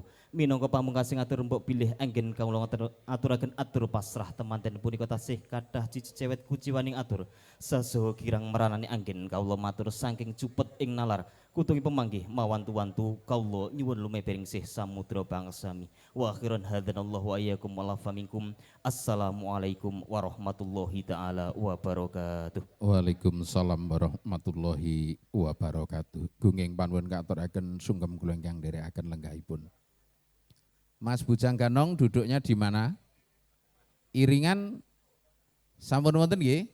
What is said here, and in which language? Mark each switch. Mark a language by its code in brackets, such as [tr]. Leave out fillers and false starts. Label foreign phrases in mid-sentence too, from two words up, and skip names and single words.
[jv] Minangka pamungkasing atur mbok bilih anggen kawula aturaken atur pasrah temanten punika tasih kathah cici cewet kuciwaning atur. Saha kirang meranani anggen kawula matur saking cupet ing nalar. Kutungi pemanggih mawantu-wantu kawula nyuwun lumebering sih samudra bangsami. [ar] وأخيرا هدانا الله إياكم والعفو منكم. السلام عليكم ورحمة الله تعالى وبركاته. وعليكم السلام ورحمة الله وبركاته. [jv] Gunging panuwun katuraken sungkem kula ingkang nderekaken lenggahipun. [id] Mas Bujang Ganong duduknya di mana? [jv] Iringan sampun wonten nggih?